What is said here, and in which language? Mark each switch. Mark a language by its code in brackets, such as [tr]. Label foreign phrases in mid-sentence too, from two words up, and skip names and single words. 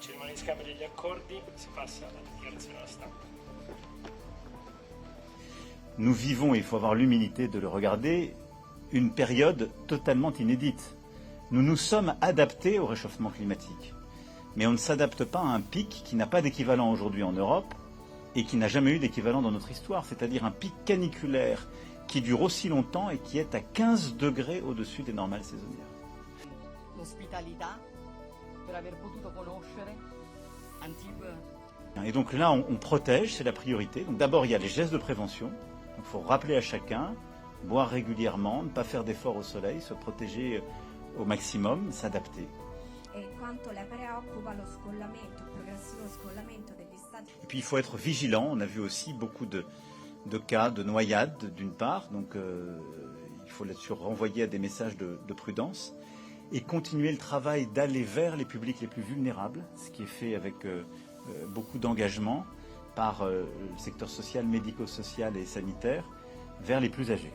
[it] riscambio degli accordi, si passa alla dichiarazione alla stampa. [fr] Nous vivons, il faut avoir l'humilité de le regarder, une période totalement inédite. Nous nous sommes adaptés au réchauffement climatique. Mais on ne s'adapte pas à un pic qui n'a pas d'équivalent aujourd'hui en Europe et qui n'a jamais eu d'équivalent dans notre histoire, c'est-à-dire un pic caniculaire qui dure aussi longtemps et qui est à 15 degrés au-dessus des normales saisonnières. [it] L'ospitalità, per aver potuto conoscere Antibes. [fr] Et donc là, on protège, c'est la priorité. Donc d'abord, il y a les gestes de prévention. Il faut rappeler à chacun, boire régulièrement, ne pas faire d'efforts au soleil, se protéger au maximum, s'adapter. [it] E quanto le preoccupa lo scollamento, il progressivo scollamento degli stati. [fr] Et puis il faut être vigilant. On a vu aussi beaucoup de cas de noyades d'une part, donc il faut là-dessus renvoyer à des messages de prudence et continuer le travail d'aller vers les publics les plus vulnérables, ce qui est fait avec beaucoup d'engagement par le secteur social, médico-social et sanitaire, vers les plus âgés.